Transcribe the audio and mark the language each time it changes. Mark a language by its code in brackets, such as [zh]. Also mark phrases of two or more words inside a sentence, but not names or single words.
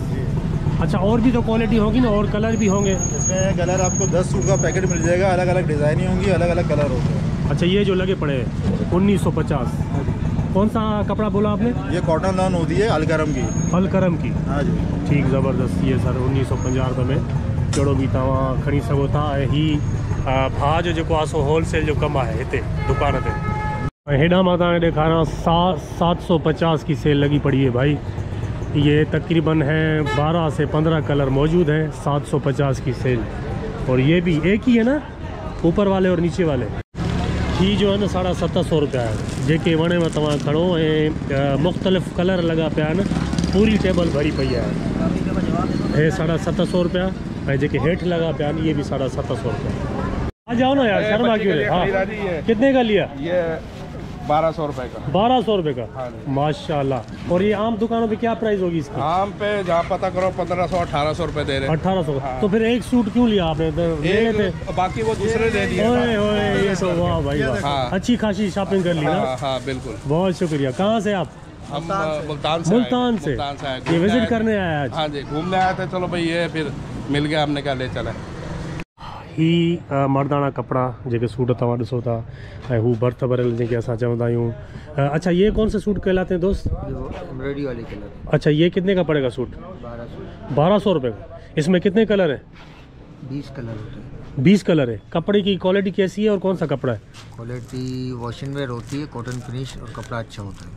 [ur] اچھا اور بھی تو کوالٹی ہوگی نا، اور کلر بھی ہوں گے इसमें? کلر آپ کو 10 سوٹ کا پیکٹ مل جائے گا، الگ الگ ڈیزائننگ ہوں گی، الگ الگ کلر ہوں گے. اچھا یہ جو لگے پڑے ہیں 1950۔ کون سا کپڑا بولا آپ نے? ये [en] cotton lawn [ur] ہوتی ہے الکرم کی. الکرم کی. ہاں جی ٹھیک زبردست. [sd] ये सर 1950 रुपये में कहिड़ो बि तव्हां खणी सघो था। ऐं ही भाउ जो जेको आहे सो होलसेल जो कमु आहे हिते दुकान ते। [ur] ہیڈا ماتا نے دکھانا 750 کی سیل لگی پڑی ہے بھائی. یہ تقریباً ہے 12 سے 15 کلر موجود ہیں. 750 کی سیل. اور یہ بھی ایک ہی ہے نا، اوپر والے اور نیچے والے. [sd] ही जो [ur] ہے نا 750 روپیہ ہے. [sd] जेके वणे में तव्हां खड़ो ऐं मुख़्तलिफ़ कलर लगा पिया आहिनि। [ur] پوری ٹیبل بھری پئی ہے. [sd] ये 750 रुपया ऐं जेके हेठि लगा पिया आहिनि ये भी 750 रुपया। [ur] آ جاؤ نا یار، شرما کیوں رے. ہاں، کتنے کا لیا? یہ 1200 روپے کا. 1200 روپے کا. हाँ। माशाल्लाह। اور یہ عام دکانوں پہ کیا پرائس ہوگی اس کی? عام پہ جہاں پتا کرو 1500 1800 روپے دے رہے ہیں. 1800। हाँ। تو پھر ایک سوٹ کیوں لیا آپ نے? تو لے لیتے. باقی وہ دوسرے دے دیے. اوئے اوئے، یہ تو واہ بھائی واہ. हाँ। اچھی خاصی شاپنگ کر لی نا. ہاں ہاں بالکل. بہت شکریہ۔ کہاں سے آپ? ہم ملتان سے ملتان سے. आए। یہ وزٹ کرنے آیا آج? ہاں جی، گھومنے آئے تھے. چلو بھائی یہ پھر مل گیا، ہم نے کیا لے چلے. [sd] ही मर्दाना कपड़ा जेके सूट तव्हां ॾिसो था ऐं हू बर्थ भरियल जेके असां चवंदा आहियूं। [ur] اچھا، یہ کون سے سوٹ کہلاتے ہیں دوست? ایمبرائیڈری والے کلر. اچھا، یہ کتنے کا پڑے گا سوٹ? 1200 روپے کا۔ اس میں کتنے کلر ہیں? 20 کلر ہوتے ہیں. 20 کلر ہے. کپڑے کی کوالٹی کیسی ہے اور کون سا کپڑا ہے? क्वालिटी [en] washing wear [ur] ہوتی ہے, [en] cotton finish [ur] اور کپڑا اچھا ہوتا ہے.